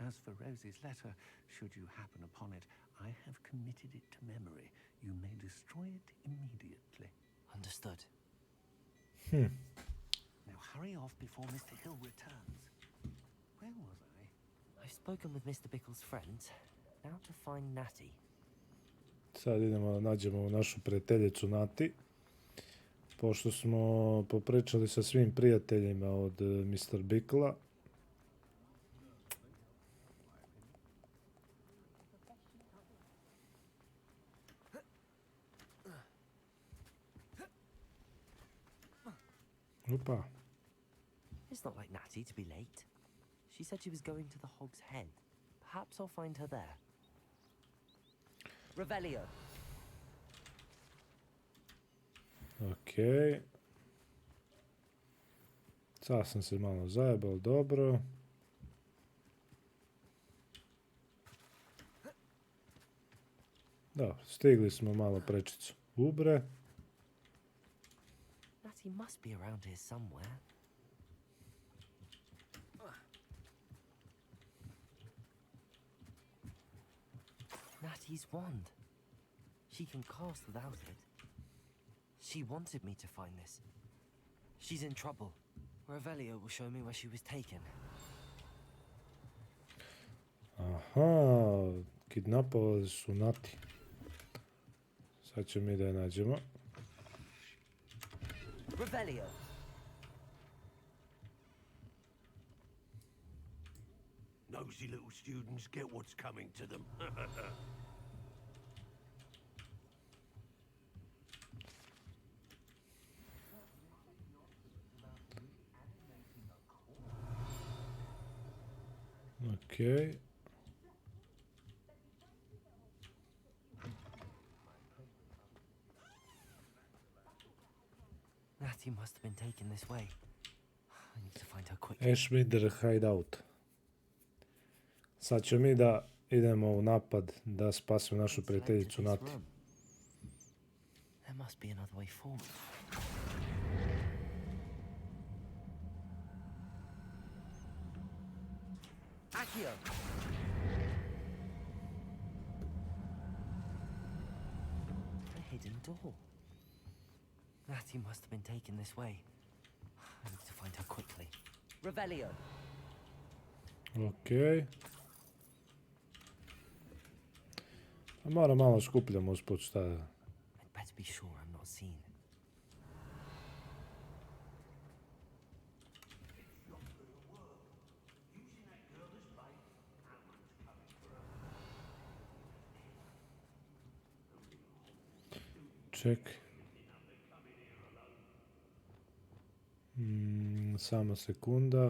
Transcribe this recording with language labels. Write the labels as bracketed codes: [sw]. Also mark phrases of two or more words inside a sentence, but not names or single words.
[en] As for Rosie's letter, should you happen upon it, I have committed it to memory. You may destroy it immediately. Understood. Now hurry off before Mr. Hill returns. Where was I? I've spoken with Mr. Bickle's friends. Now to find Natty. [sr] Sad idemo da nađemo našu prijateljicu Nati. Pošto smo popričali sa svim prijateljima od Mr. Bickla. Opa. [en] It's not like Natty to be late. She said she was going to the Hog's Head. Perhaps I'll find her there. Revelio. [sr] Okej. Sad sam se malo zajebal, dobro. Dobro, stigli smo malo prečicu ubre. [en] Natty must be around here somewhere. Natty's wand. She can cast without it. She wanted me to find this. She's in trouble. Revelio will show me where she was taken. [sr] Aha, kidnapovali su Nati. Sad ćemo mi da je nađemo. [en] Revelio. Nosy little students get what's coming to them. [sr] Okej. [en] Natty must have been taken this way. I need to find her quickly. Ashmider hideout. [sr] Sad ćemo mi da idemo u napad da spasimo našu prijateljicu Nati. [en] There must be another way forward. Accio! A hidden door. Natty must have been taken this way. I need to find her quickly. Revelio. [sr] Okej. A moram malo skupljamo usput šta je. [en] I'd better be sure I'm not seen. [sr] Ček. Samo sekunda.